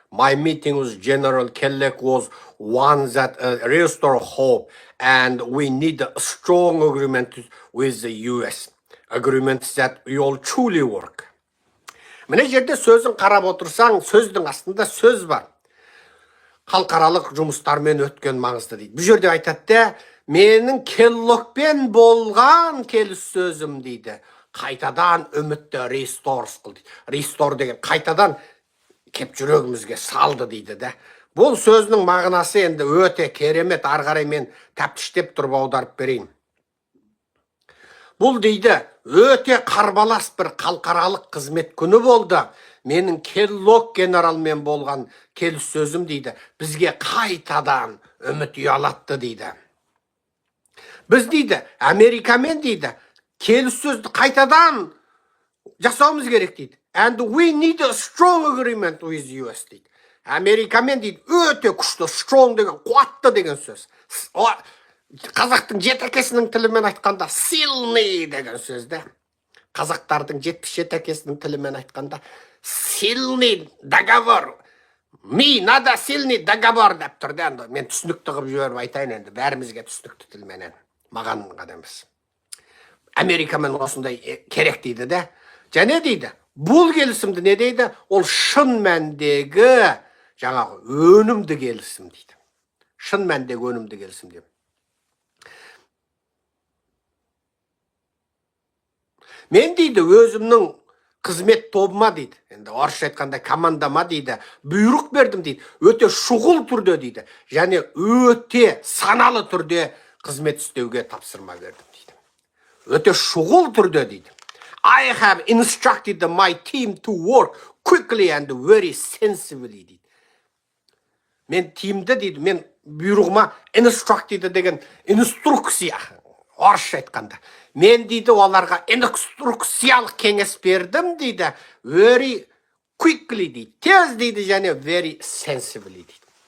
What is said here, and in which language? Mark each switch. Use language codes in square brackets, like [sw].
[en] My meeting with General Kellogg was one that restored hope, and we need a strong agreement with the US. Agreements that we all truly work. [kk] Міне жерде сөзін қарап отырсаң, сөздің астында сөз бар. Халықаралық жұмыстармен өткен маңызды дейді. Бұл жерде айтады, менің Келлогпен болған келіссөзім дейді. Қайтадан үмітті рестор қылды. Рестор деген қайтадан кеп жүрегімізге салды дейді да. Бұл сөзінің мағынасы енді өте керемет, ары қарай мен тәптіштеп тұрып аударып берейін. Бұл дейді, өте қарбалас бір халықаралық қызмет күні болды. Менің Келлог генералмен болған келіссөзім дейді, бізге қайтадан үміт ұялатты дейді. Біз дейді, Америкамен дейді, келіссөзді қайтадан жасауымыз керек дейді. [en] And we need a strong agreement with US [kk] дейді. Америкамен дейді, өте күшті, strong деген, қуатты деген сөз. Қазақтың жетекесінің тілімен айтқанда, сильный деген сөзді. Қазақтардың 77 әкесінің тілімен айтқанда, [ru] сильный договор. Ми, надо сильный договор [kk] деп тұрды. Енді мен түсінікті қылып жіберіп айтайын, енді бәрімізге түсінікті тілменен. Маған ғана емес. Америкамен осындай керек дейді де. Және дейді, бұл келісімді не дейді? Ол шын мәндегі жаңағы өнімді келісім дейді. Шын мәндегі өнімді келісім дейді. Мен дейді, өзімнің қызмет тобыма дейді, енді орысша айтқанда командама дейді, бұйрық бердім дейді, өте шұғыл түрде дейді, және өте саналы түрде қызмет істеуге тапсырма бердім дейді. Өте шұғыл түрде дейді. [en] I have instructed my team to work quickly and very sensibly [kk] дейді. Мен тимді дейді, мен бұйрығыма instructed деген инструкция, орысша айтқанда. Мен дейді, оларға инструкциялық кеңес бердім дейді, [en] very quickly [kk] дейді, тез дейді, және [en] very sensibly [kk] дейді.